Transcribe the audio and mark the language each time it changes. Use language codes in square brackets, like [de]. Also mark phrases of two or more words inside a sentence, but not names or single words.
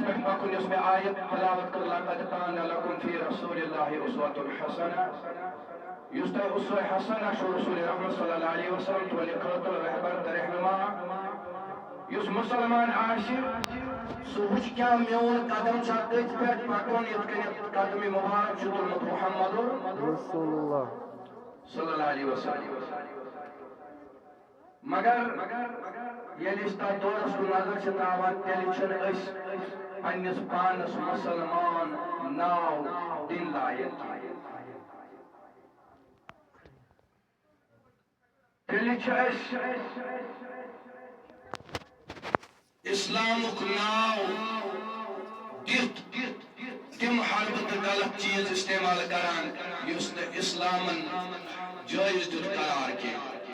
[ks] پٮ۪ٹھ پکُن یۄس مےٚ آیت تلاوت کٔر [ar] لقد کان لکم فی رسول اللہ اسوۃ حسنہ [ks] یُس تۄہہِ اسوہ حسنہ چھُ رسول رحمت [ar] صلی اللہ علیہ وسلم [ks] تُہنٛدِ خٲطرٕ رہبر تہٕ رہنما یُس مُسلمان آسہِ سُہ وٕچھ کیٛاہ میون قدم چھا تٔتھۍ پٮ۪ٹھ پکُن یِتھ کٔنۍ قدمِ مُبارک چھُ تُلمُت [ar] محمد رسول اللہ صلی اللہ علیہ وسلم [ks] مگر ییٚلہِ أسۍ تتھ دورس کُن نظر چھِ تراوان تیٚلہِ چھِنہٕ أسۍ پننِس پانس مسلمان ناو دِنۍ لایق تیٚلہِ چھِ أسۍ اسلامُک ناو دِتھ تِم حربہٕ تہٕ غلط چیٖز استعمال کران یُس نہٕ اسلامن جٲیز دیُت قرار کینٛہہ